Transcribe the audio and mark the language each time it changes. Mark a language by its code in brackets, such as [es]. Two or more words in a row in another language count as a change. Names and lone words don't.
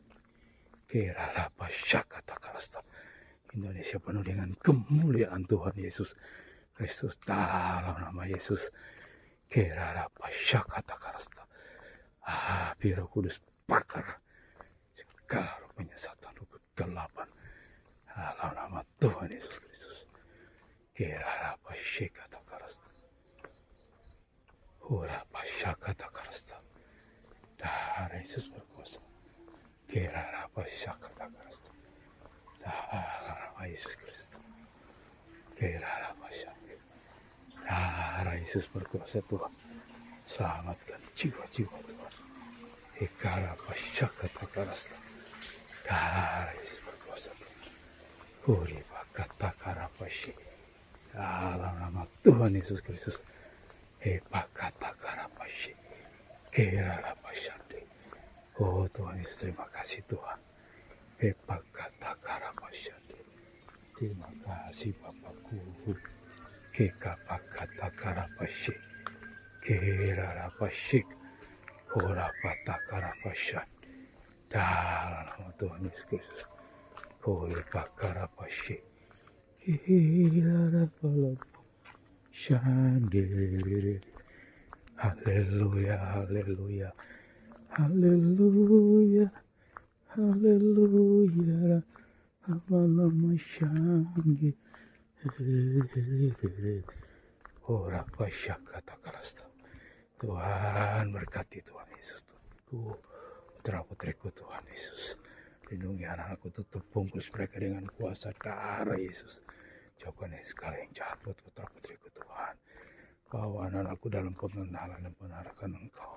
[id] Kerarapashe kata karasta. Indonesia penuh dengan kemuliaan Tuhan Yesus Kristus. Dalam nama Yesus. Kerarapashe kata karasta. Api Roh Kudus bakar segala roh penyesatan, roh kegelapan. Dalam nama Tuhan Yesus Kristus. Kerara Pashikata Karasta. Ura Pashakata Karasta. Darah Yesus berkuasa. Kerara Pashakata Karasta. Darah Yesus Kristus. Kerara Pashakata. Darah Yesus berkuasa Tuhan. Selamatkan jiwa-jiwa Tuhan. Ekara Pashakata Karasta. Darah Yesus berkuasa Tuhan. Kuri Pakata Karapashi. Dalam nama Tuhan Yesus Kristus. Pakata Karapashi. Kera Pashande. Oh Tuhan Yesus, terima kasih Tuhan. Pakata Karapashande. Terima kasih Bapakku. Keka Pakata Karapashi. Kera Rapashi. Kora Pata Karapashan. Dalam nama Tuhan Yesus Kristus. Kore Pakarapashi. Kera Rapashande. Haleluya, haleluya, haleluya, haleluya, Amalamasyandi. Ora pasyakata karasta. Tuhan berkati Tuhan Yesus, Tuhanku, putra putriku Tuhan Yesus. Lindungi anak-anakku, tutup bungkus mereka dengan kuasa darah Yesus. Jauhkan segala yang jahat buat putra putriku Tuhan. Bawa anak-anakku dalam pengenalan dan penarakan Engkau.